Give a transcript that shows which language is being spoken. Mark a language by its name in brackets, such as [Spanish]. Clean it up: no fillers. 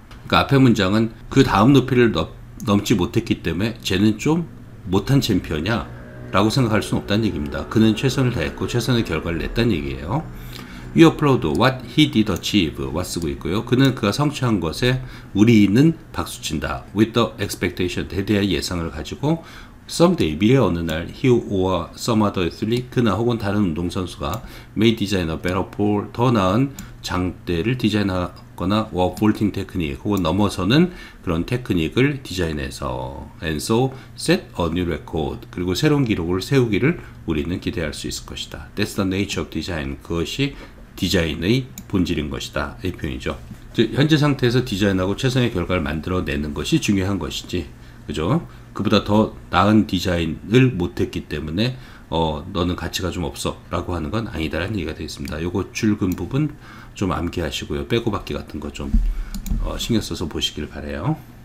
[Korean] 그러니까 앞의 문장은 그 다음 높이를 넘지 못했기 때문에 쟤는 좀 못한 챔피언이야 라고 생각할 수는 없다는 얘기입니다. 그는 최선을 다했고 최선의 결과를 냈다는 얘기예요. [English] We applaud what he did achieve, what [Korean] 쓰고 있고요. 그가 성취한 것에 우리는 박수친다. [English] With the expectation, [Korean] 대대한 예상을 가지고 someday, 미래 어느 날 [English] he or some other athlete, [Korean] 그나 혹은 다른 운동선수가 [English] may design a better pole, [Korean] 더 나은 장대를 디자인하거나 [English] or vaulting technique, [Korean] 혹은 넘어서는 그런 테크닉을 디자인해서 [English] and so set a new record, [Korean] 그리고 새로운 기록을 세우기를 우리는 기대할 수 있을 것이다. [English] That's the nature of design, [Korean] 그것이 디자인의 본질인 것이다. 이 표현이죠. 즉, 현재 상태에서 디자인하고 최선의 결과를 만들어내는 것이 중요한 것이지, 그죠? 그보다 더 나은 디자인을 못했기 때문에 너는 가치가 좀 없어 라고 하는 건 아니다라는 얘기가 되겠습니다. 요거 줄근 부분 좀 암기하시고요. 빼고받기 같은 거 좀 신경 써서 보시길 바래요.